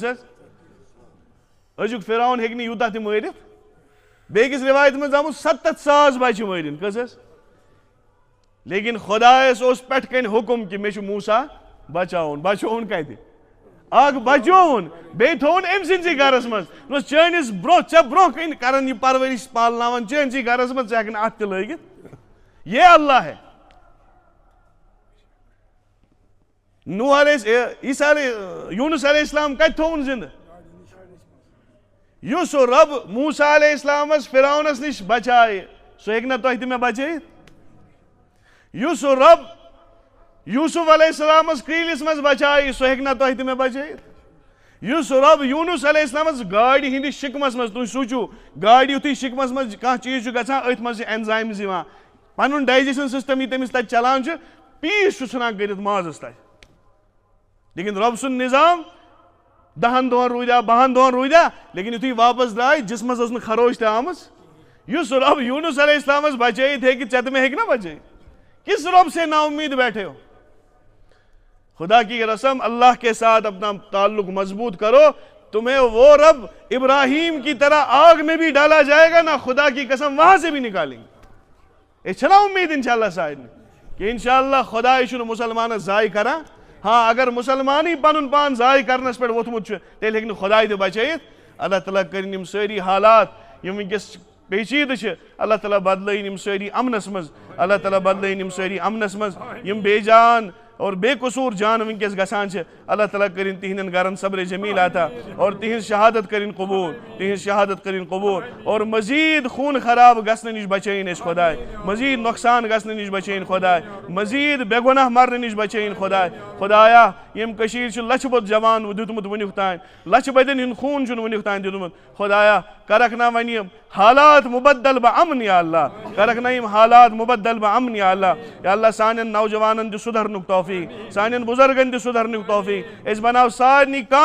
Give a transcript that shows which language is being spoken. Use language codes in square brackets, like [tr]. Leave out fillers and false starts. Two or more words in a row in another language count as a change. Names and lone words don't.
[ks] حظ أزیُک فرعون ہیٚکہِ نہٕ یوٗتاہ تہِ مٲرِتھ بیٚیِس رِوایت منٛز آمُت 70,000 بچہ مٲرِن کٔژ حظ لیکن خۄدایس اوس پٮ۪ٹھٕ کَنۍ حُکم کہِ مےٚ چھُ موسیٰ بچاوُن بچووُن کتہِ اکھ بچووُن بیٚیہِ تھووُن أمۍ سٕنٛدسٕے گرس منٛز دوٚپنس چٲنِس برٛونٛہہ ژےٚ برٛونٛہہ کَنۍ کرن یہِ پرورش پالناون چٲنسٕے گرس منٛز ژٕ ہٮ۪ککھ نہٕ اتھ تہِ لٲگِتھ یہ اللہ ہے نوح یونس علیہ السلام کتہِ تھووُن زندٕ یُس رب موسیٰ علیہ السلامس فرعونس نش بچایہِ سُہ ہیٚکہِ نا تۄہہِ تہِ مےٚ بچٲیِتھ یُس رب یوسف علیہ السلامس کرٛیٖلِس منٛز بچایہِ سُہ ہیٚکہِ نا تۄہہِ تہِ مےٚ بچٲیِتھ یُس رب یونس علیہ السلامس گاڈِ ہٕنٛدِس شِکمس منٛز تُہۍ سوٗنٛچِو گاڈِ یُتھُے شِکمس منٛز کانٛہہ چیٖز چھُ گژھان أتھۍ منٛز چھِ اٮ۪نزایمٕز یِوان پنُن [en] digestion system [ks] یہِ تٔمِس تتہِ چلان چھُ پیٖس چھُ ژھٕنان کٔرِتھ مازس تتہِ لیکن رب سُنٛد نظام 10 دۄہن روٗدیا 12 دۄہن روٗدیا لیکن یُتھُے واپس درٛاے جسمس ٲس نہٕ خروش تہِ آمٕژ یُس رب یونس علیہ السلامس بچٲیِتھ ہیٚکہِ ژےٚ تہٕ مےٚ ہیٚکہِ نا بچٲیِتھ [ur] کس رب سے نا امید بیٹھے ہو خدا کی قسم اللہ کے ساتھ اپنا تعلق مضبوط کرو تمہیں وہ رب ابراہیم کی طرح آگ میں بھی ڈالا جائے گا نا خدا کی قسم وہاں سے بھی نکالیں گے [ks] یہ چھنا امید انشاءاللہ سائن کہ انشاءاللہ خدا یہ مسلمان ضائع کرا ہاں اگر مسلمان ہی پن پان ضائع کرنس پہ ووتمت تیل ہیٚکہِ نہٕ خدا تہِ بچٲیِتھ اللہ تعالیٰ کرن یم سٲری حالات یم ونکس پیچیدٕ چھِ اللہ تعالیٰ بدلٲیِن یم سٲری امنس منٛز اللہ تعالیٰ بدلٲیِن یم سٲری امنس منٛز یم بے جان اور بے قصور جان ونکس گژھان چھِ اللہ تعالیٰ کرن تہندین گرن صبر جمیل عطا اور تہنز شہادت کرن قبول اور مزید خون خراب گژھنہٕ نش بچٲیِن أسۍ خۄداے مزید نۄقصان گژھنہٕ نش بچٲیِن خۄداے مزید بے گۄناہ مرنہٕ نش بچٲیِن خۄداے خۄدایا یم کٔشیٖرِ چھُ لچھِ بوٚد جوان دیُتمُت وٕنیُک تانۍ لچھِ بٔدٮ۪ن ہُنٛد خوٗن چھُنہٕ وٕنیُک تانۍ دیُتمُت خۄدایا کرکھ نا وۄنۍ یِم حالات مبدل بہ امن [ar] یا اللہ [ks] کرکھ نا یم حالات مبدل بہ امن [ar] یا اللہ [ks] سانٮ۪ن نوجوانن دِ سُدھرنُک توفیق سانٮ۪ن بُزرگن دِ سُدھرنُک توفیق أسۍ بناو سارنٕے